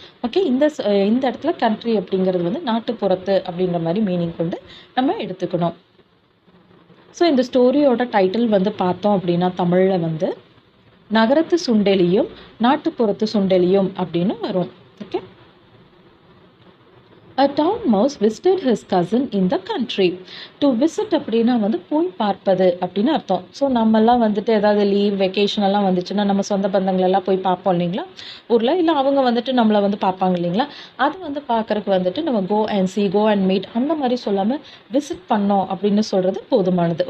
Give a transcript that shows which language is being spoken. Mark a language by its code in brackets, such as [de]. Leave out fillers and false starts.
[ta] Okay, இந்த இடத்துல country அப்படிங்கிறது வந்து நாட்டுப்புறத்து அப்படின்ற மாதிரி மீனிங் கொண்டு நம்ம எடுத்துக்கணும். ஸோ இந்த ஸ்டோரியோட டைட்டில் வந்து பார்த்தோம் அப்படின்னா தமிழில் வந்து நகரத்து சுண்டெலியும் நாட்டுப்புறத்து சுண்டெலியும் அப்படின்னு வரும். Okay. [en] A town mouse visited his cousin in the country. [ta] To visit அப்படின்னா வந்து போய் பார்ப்பது அப்படின்னு அர்த்தம். ஸோ நம்மெல்லாம் வந்துட்டு ஏதாவது லீவ் வெக்கேஷன் எல்லாம் வந்துச்சுன்னா நம்ம சொந்த பந்தங்களெல்லாம் போய் பார்ப்போம் இல்லைங்களா ஊரில், இல்லை அவங்க வந்துட்டு நம்மளை வந்து பார்ப்பாங்க இல்லைங்களா, அது வந்து பார்க்குறக்கு வந்துட்டு நம்ம [en] go and see, go and meet [ta] அந்த மாதிரி சொல்லாமல் விசிட் பண்ணோம் அப்படின்னு சொல்கிறது போதுமானது.